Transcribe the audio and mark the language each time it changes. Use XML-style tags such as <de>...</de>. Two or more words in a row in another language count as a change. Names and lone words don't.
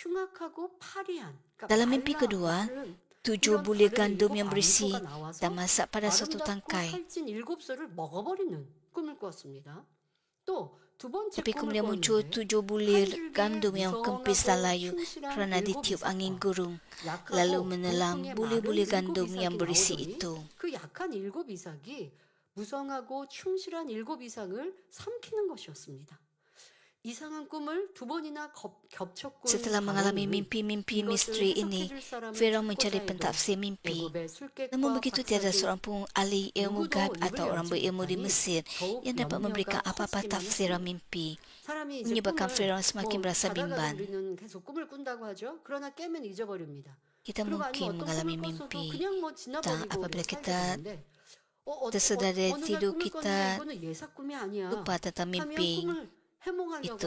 <ms>Dalam mimpi kedua, 7 bulir gandum yang berisi dan masak pada suatu tangkai. Tapi kemudian muncul 7 bulir gandum yang kempis dan layu kerana ditiup angin gurung, lalu menelan bulir-bulir gandum yang berisi itu.</ms> <ko>그 약한 7 이삭이 무성하고 충실한 7 이상을 삼키는 것이었습니다. 이상한 꿈을 2번이나 겹쳤고</ko> <ms>Setelah mengalami mimpi-mimpi misteri ini, Firaun mencari pentafsir mimpi. Namun begitu tiada seorang pun ahli ilmu gaib atau orang berilmu di Mesir yang dapat memberikan apa-apa tafsiran mimpi. Menyebabkan Firaun semakin berasa bimbang. Kita mungkin mengalami mimpi dan apabila kita tersedar dari tidur, kita lupa tentang mimpi itu.</ms>